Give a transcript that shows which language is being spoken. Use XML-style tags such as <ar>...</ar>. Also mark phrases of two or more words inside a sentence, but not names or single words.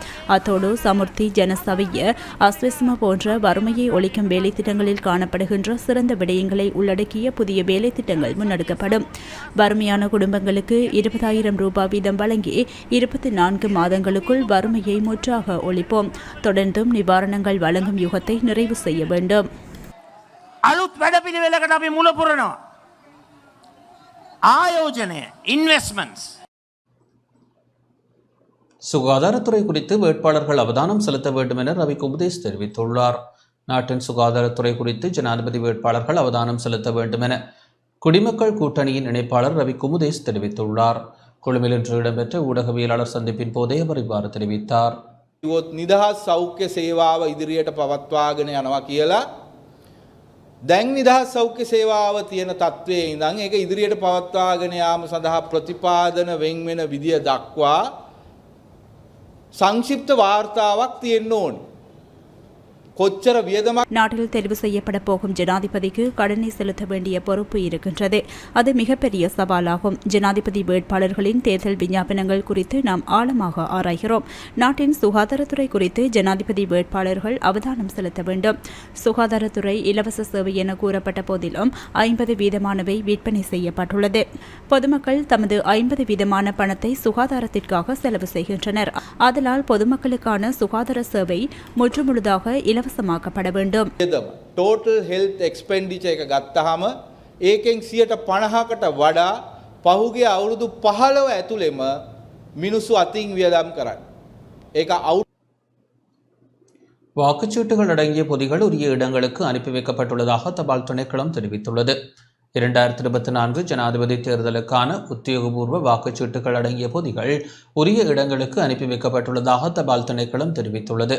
<ta>அத்தோடு சமுர்த்தி, ஜனசவிய, அஸ்வசம போன்ற வறுமையை ஒழிக்கும் வேலைத்திட்டங்களில் காணப்படுகின்ற சிறந்த விடயங்களை உள்ளடக்கிய புதிய வேலைத்திட்டங்கள் முன்னெடுக்கப்படும். வறுமையான குடும்பங்களுக்கு 20,000 ரூபாய் வீதம் வழங்கி 24 மாதங்களுக்குள் வறுமையை முற்றாக ஒழிப்போம். தொடர்ந்தும் நிவாரணங்கள் வழங்கும் யுகத்தை நிறைவு செய்ய வேண்டும்.</ta> <si>අලුත් වැඩපිළිවෙලකට අපි මුල පුරනවා. ආයෝජනය, ඉන්වෙස්ට්මන්ට්ස්.</si> <ta>சுகாதாரத்துறை குறித்து வேட்பாளர்கள் அவதானம் செலுத்த வேண்டும் என ரவி குமுதேஷ் தெரிவித்துள்ளார். நாட்டின் சுகாதாரத்துறை குறித்து ஜனாதிபதி வேட்பாளர்கள் அவதானம் செலுத்த வேண்டும் என குடிமக்கள் கூட்டணியின் இணைப்பாளர் ரவி குமுதேஷ் தெரிவித்துள்ளார். கொழும்பில் இன்று இடம்பெற்ற ஊடகவியலாளர் சந்திப்பின் போதே அவர் இவ்வாறு தெரிவித்தார்.</ta> <si>නිදහස් සෞඛ්‍ය සේවාව ඉදිරියට පවත්වාගෙන යනවා කියලා දැන් නිදහස් සෞඛ්‍ය සේවාව තියෙන තත්ත්වයේ ඉඳන් ඒක ඉදිරියට පවත්වාගෙන යාම සඳහා ප්‍රතිපාදන වෙන් වෙන විදිය දක්වා සංක්ෂිප්ත වාර්තාවක් තියෙන්න ඕනේ. කොච්චර වියදමක</si> <ta>நாட்டில் தெரிவு செய்யப்பட போகும் ஜனாதிபதிக்கு கடனை செலுத்த வேண்டிய பொறுப்பு இருக்கின்றது. அது மிகப்பெரிய சவாலாகும். ஜனாதிபதி வேட்பாளர்களின் தேர்தல் விஞ்ஞாபனங்கள் குறித்து நாம் ஆழமாக ஆராய்கிறோம். நாட்டின் சுகாதாரத்துறை குறித்து ஜனாதிபதி வேட்பாளர்கள் அவதானம் செலுத்த வேண்டும். சுகாதாரத்துறை இலவச சேவை என கூறப்பட்ட போதிலும் 50% விற்பனை செய்யப்பட்டுள்ளது. பொதுமக்கள் தமது 50% பணத்தை சுகாதாரத்திற்காக செலவு செய்கின்றனர். ஆதலால் பொதுமக்களுக்கான சுகாதார சேவை முற்றுமுழுதாக இலவசமாக்கப்பட வேண்டும்.</ta> <en>total health expenditure</en> <si>එක ගත්තාම ඒකෙන් 50%කට වඩා පහුගිය අවුරුදු 15 ඇතුළෙම මිනිස්සු අතින් වියදම් කරන්නේ. ඒක</si> <ta>வாக்குச்சீட்டுகள் அடங்கிய பொதிகள் உரிய இடங்களுக்கு அனுப்பி வைக்கப்பட்டுள்ளதாக தபால் திணைக்களம் தெரிவித்துள்ளது. 2024 ஜனாதிபதி தேர்தலுக்கான உத்தியோகபூர்வ வாக்குச்சீட்டுகள் அடங்கிய பொதிகள் உரிய இடங்களுக்கு அனுப்பி வைக்கப்பட்டுள்ளதாக தபால் திணைக்களம் தெரிவித்துள்ளது.</ta>